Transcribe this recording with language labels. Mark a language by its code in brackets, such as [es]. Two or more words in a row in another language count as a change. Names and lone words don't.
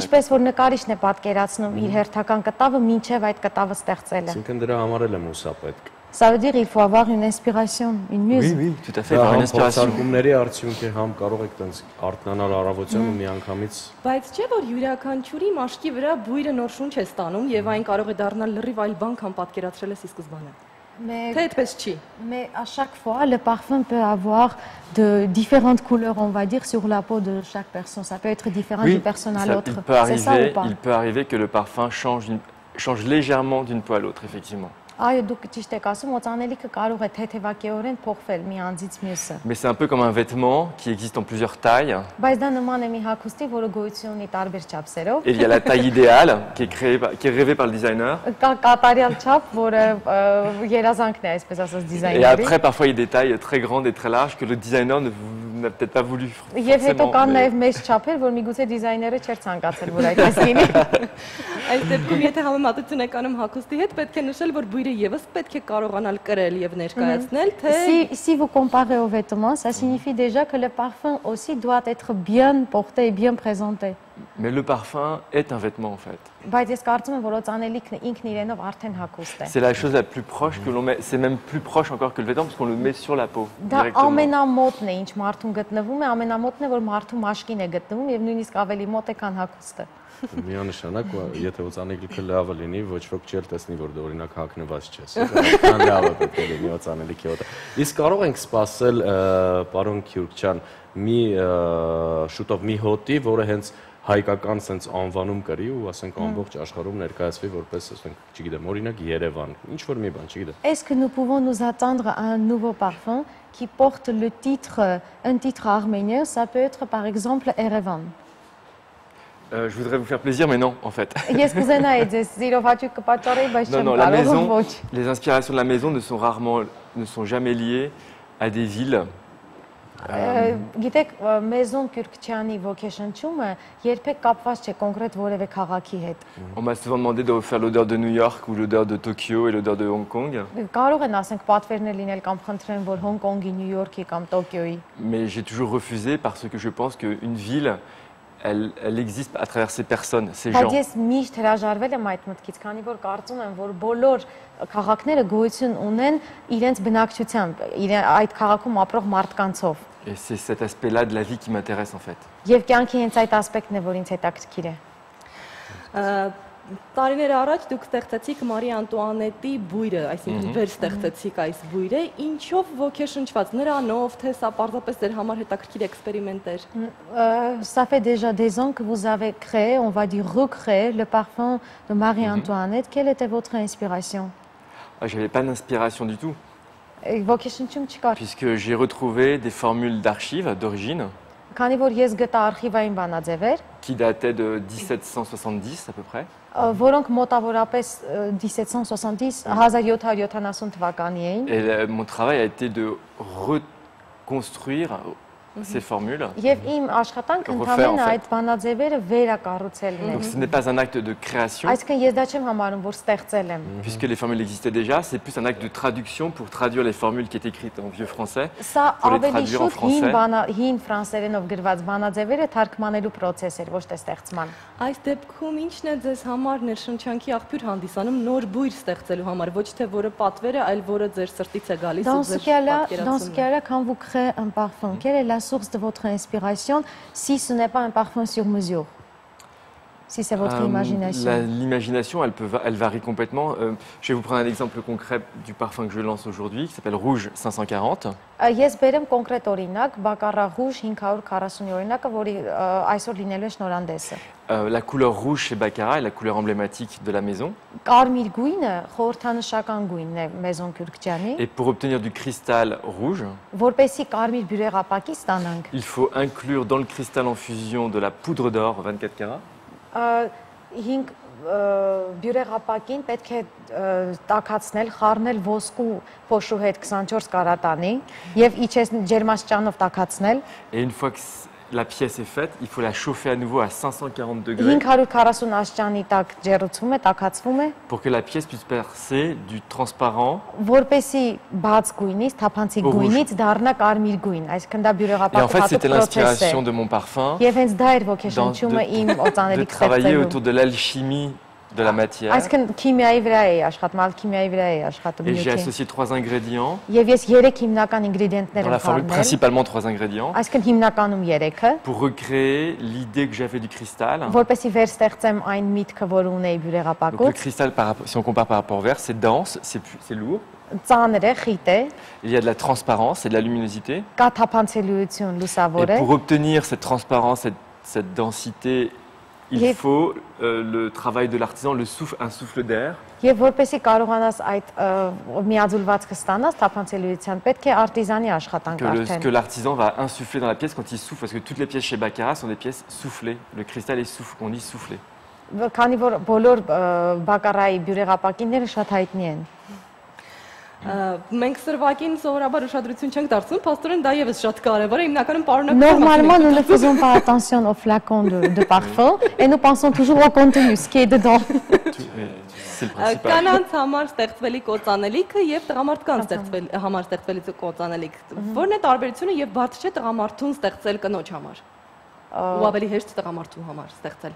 [hy] Ինչպես որ նկարիչն է պատկերացնում իր հերթական կտավը, մինչև այդ կտավը ստեղծելը։ Այսինքն դրա համար էլ է մուսա պետք։ [fr] Ça veut dire il faut avoir une inspiration, une muse. Oui, tout à fait, avoir une inspiration. [hy] Փորձարկումների արդյունք է, համ կարող եք տենց արտնանալ առավոտյան ու միանգամից։ Բայց չէ՞ որ յուրաքանչյուրի մաշկի վրա բույրը նոր շունչ է ստանում եւ այն կարող է դառնալ լրիվ այլ բան, քան պատկերացրել ես ի սկզբանե։ Mais [fr] à chaque fois, le parfum peut avoir de différentes couleurs, on va dire, sur la peau de chaque personne. Ça peut être différent d'une personne à l'autre. C'est ça ou pas? Il peut arriver que le parfum change légèrement d'une peau à l'autre, effectivement. [hy] Այո, դուք ճիշտ եք ասում, օծանելիքը կարող է թեթևակեորեն փոխվել մի անձից մյուսը։ [fr] Mais c'est un peu comme un vêtement qui existe en plusieurs tailles. [hy] Բայց դա նման է մի հագուստի, որը գոյություն ունի տարբեր չափսերով։ [fr] Et il y a la taille idéale qui est rêvée par le designer. [hy] Կա կատարյալ չափ, որը երազանքն է, այսպես ասած, [fr] Et [hy] դիզայների։ [fr] après, parfois, il y a des tailles très grandes et très larges que le designer n'a peut-être pas voulu. [hy] Եվ հետո կան նաև մեծ չափեր, որ միգուցե դիզայները չէր ցանկացել, որ այդպես լինի։ Այս դեպքում եթե համեմատություն եք անում հագուստի հետ, պետք է նշել, որ բույրը եւս պետք է կարողանալ կրել եւ ներկայացնել, թե [fr] Si vous comparez aux vêtements, ça signifie déjà que le parfum aussi doit être bien porté et bien présenté. Mais le parfum est un vêtement en fait. [hy] Բայց ես կարծում եմ, որ օծանելիքն ինքն իրենով արդեն հագուստ է։ [fr] C'est la chose la plus proche que l'on met. C'est même plus proche encore que le vêtement parce qu'on le met sur la peau. [hy] Դա [fr] Directement. [hy] ամենամոտն է, ինչ մարդուն գտնվում է, ամենամոտն է, որ մարդու մաշկին է գտնվում եւ նույնիսկ ավելի մոտ է, քան հագուստը։ Միանշանակ, եթե օծանելիքը լավը լինի, ոչ ոք չի տեսնի, որ դու օրինակ հագնված չես։ Այդքան լավը պետք է լինի օծանելիքի օդը։ Իսկ կարող ենք սպասել, պարոն Քյուրքչյան, մի շուտով մի հոտի, որը հենց հայկական sense անվանում կրի ու ասենք ամբողջ աշխարհում ներկայացվի որպես, ասենք, չգիտեմ, օրինակ Երևան, ինչ որ մի բան, չգիտեմ։ [fr] Est-ce que nous pouvons nous attendre à un nouveau parfum qui porte le titre, un titre arménien, ça peut être par exemple Erevan. Je voudrais vous faire plaisir, mais non, en fait. [hy] Ես կուզենայի ձեզ սիրով հաճույք կպատճառեի, բայց [fr] Non, [hy] չեմ [fr] non, la [hy] կարող, [fr] maison, [hy] ոչ։ [fr] les inspirations de la maison ne sont jamais liées à des villes. [hy] Գիտեք, Մեզոն Քյուրքչյանի ոգեշնչումը երբեք կապված չէ կոնկրետ որևէ քաղաքի հետ։ [fr] On m'a souvent demandé de refaire l'odeur de New York ou l'odeur de Tokyo et l'odeur de Hong Kong. [hy] Կարող են ասենք պատվերներ լինել կամ խնդրեն, որ Հոնկոնգի, Նյու Յորքի կամ Տոկիոյի։ [fr] Mais j'ai toujours refusé parce que je pense qu'une ville elle existe à travers ces personnes, ces [hy] Բայց [fr] gens. [hy] ես միշտ հրաժարվել եմ այդ մտքից, քանի որ կարծում եմ, որ բոլոր քաղաքները գոյություն ունեն իրենց բնակչությամբ, այդ քաղաքում ապրող մարդկանցով։ [fr] Et c'est cet aspect-là de la vie qui m'intéresse en fait. [hy] Եվ կյանքի հենց այդ ասպեկտն է, որ ինձ հետաքրքիր է։ Տարիներ առաջ դուք ստեղծեցիք Մարի Անտուանետի բույրը, այսինքն վերստեղծեցիք այս բույրը, ինչով ոգեշնչված, նրանով, թե սա պարզապես ձեր համար հետաքրքիր էքսպերիմենտ էր։ [fr] Ça fait déjà des ans que vous avez créé, on va dire recréé le parfum de Marie-Antoinette. Quelle était votre inspiration? J'avais pas d'inspiration du tout, [hy] Ոգեշնչում չկար։ [fr] puisque j'ai retrouvé des formules d'archives d'origine [hy] Քանի որ ես գտա արխիվային բանաձևեր, [fr] qui dataient de 1770 à peu près. [hy] Որոնք մոտավորապես 1770 թվականի էին։ [fr] Et mon travail a été de reconstruire ces formules. [hy] Եվ իմ աշխատանքը ընդհանրապես այդ բանաձևերը վերակառուցելն է։ [fr] Donc ce n'est pas un acte de création. [hy] Այսինքն ես դա չեմ համարում, որ ստեղծել եմ։ [fr] Puisque les formules existaient déjà, c'est plus un acte de traduction pour traduire les formules qui étaient écrites en vieux français, [hy] Սա [fr] pour les [hy] ավելի [fr] traduire en [hy] շուտ հին [fr] français. [hy] հին ֆրանսերենով գրված բանաձևերը թարգմանելու process էր, ոչ թե ստեղծման։ Այս դեպքում ինչն է ձեզ համար ներշնչանքի աղբյուր հանդիսանում նոր բույր ստեղծելու համար, ոչ թե որը պատվերը, այլ որը ձեր սրտից է գալիս ու ձեր [fr] Dans ce cas-là, quand vous créez un parfum, quelle est la source de votre inspiration si ce n'est pas un parfum sur mesure? Si c'est votre imagination. L'imagination, elle varie complètement. Je vais vous prendre un exemple concret du parfum que je lance aujourd'hui, qui s'appelle Rouge 540. [hy] Ես բերեմ կոնկրետ օրինակ, Baccarat Rouge 540 օրինակը, որի այսօր լինելու է շնորհանդեսը։ [fr] La couleur rouge chez Baccarat est la couleur emblématique de la maison. [hy] Կարմիր գույնը խորհրդանշական գույնն է Maison Kürkçani։ [fr] Et pour obtenir du cristal rouge, [hy] Որպեսի կարմիր բյուրեղապակի ստանանք, [fr] il faut inclure dans le cristal en fusion de la poudre d'or 24 carats. [hy] 5 բյուրեղապակին պետք է տաքացնել, խառնել ոսկու փոշու հետ 24 կարատանի եւ իջես ջերմաստիճանով տաքացնել։ [fr] Et une fois que la pièce est faite, il faut la chauffer à nouveau à 540 degrés [hy] 540 աստիճանի տակ ջեռուցվում է, տաքացվում է, [fr] pour que la pièce puisse percer du transparent. [hy] որպեսի բաց գույնից, թափանցիկ [fr] Rouge. [hy] գույնից դառնա կարմիր գույն, այսինքն դա [fr] Et en [hy] բյուրեղապակի [fr] fait, [hy] հատուկ [fr] c'était [hy] process է։ [fr] l'inspiration de mon parfum. [hy] Եվ հենց դա էր [fr] dans- [hy] ոգեշնչումը իմ [fr] de [hy] օծանելիք [fr] travailler [hy] ստեղծելու։ [fr] autour de l'alchimie de la matière. [hy] Այսինքն քիմիայի վրա է աշխատում, ալքիմիայի վրա է աշխատում [fr] Et j'ai [hy] նյութի։ [fr] associé 3 ingrédients. [hy] Եվ ես 3 հիմնական ինգրեդիենտներ [fr] Dans [hy] եմ [fr] la formule, [hy] խառնել։ [fr] principalement 3 ingrédients. [hy] Այսինքն հիմնականում 3-ը, [fr] Pour recréer l'idée que j'avais du cristal. [hy] որպեսի վերստեղծեմ այն միտքը, որ ունեի [fr] Donc le [hy] բյուրեղապակուց, [fr] cristal, si on compare par rapport au verre, c'est dense, c'est lourd. [hy] ծանր է, խիտ է, [fr] Il y a de la transparence et de la luminosité. [hy] կա թափանցելիություն, [fr] Et [hy] լուսավոր է։ [fr] pour obtenir cette transparence, cette densité, il Et- faut le travail de l'artisan, un souffle d'air. [hy] Եվ որպեսի կարողանաս այդ միաձուլվածքը ստանաս թափանցելիության, պետք է արտիզանի աշխատանք [fr] Que [hy] արդեն։ [fr] l'artisan va insuffler dans la pièce quand il souffle, parce que toutes les pièces chez Baccarat sont des pièces soufflées. Le cristal est on dit soufflé. [hy] Քանի որ բոլոր բակարայի բյուրեղապակինները շատ հայտնի են։ Մենք սրվակին սովորաբար ուշադրություն չենք դարձնում, փաստորեն դա եւս շատ կարեւոր է, հիմնականում պարունակում։ [fr] Normalement, nous ne faisons pas attention aux flacons de parfum et nous pensons toujours au contenu, ce qui est dedans. C'est le principal. [hy] Կանանց համար ստեղծվելիք օծանելիքը եւ տղամարդկանց համար ստեղծվելիք օծանելիք։ Որն է տարբերությունը եւ բարդ չէ տղամարդուն ստեղծել կնոջ համար։ Ու ավելի հեշտ տղամարդու համար ստեղծել։